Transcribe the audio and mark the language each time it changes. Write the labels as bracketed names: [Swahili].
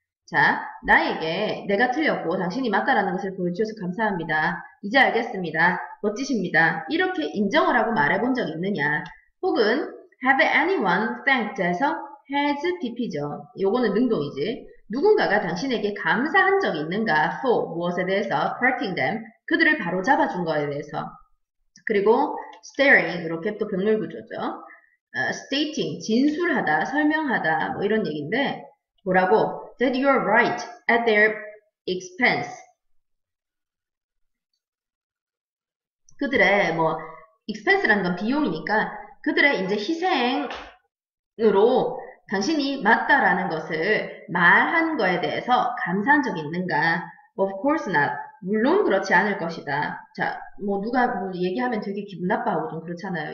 [Korean] 자, 나에게 내가 틀렸고 당신이 맞다라는 것을 보여주셔서 감사합니다. 이제 알겠습니다. 멋지십니다. 이렇게 인정을 하고 말해본 적이 있느냐? 혹은 [English] have anyone thanked [Korean] 해서 has pp죠. 요거는 능동이지. 누군가가 당신에게 감사한 적이 있는가? for 무엇에 대해서 [English] correcting them [Korean] 그들을 바로잡아준 거에 대해서. 그리고 staring 이렇게 또 병렬 구조죠. stating 진술하다, 설명하다 뭐 이런 얘기인데 뭐라고? [English] That you're right at their expense. [Korean] 그들의 expense라는 건 비용이니까 그들의 이제 희생으로 당신이 맞다라는 것을 말한 거에 대해서 감사한 적이 있는가? [English] Of course not. [Korean] 물론 그렇지 않을 것이다. 자, 누가 얘기하면 되게 기분 나빠하고 좀 그렇잖아요.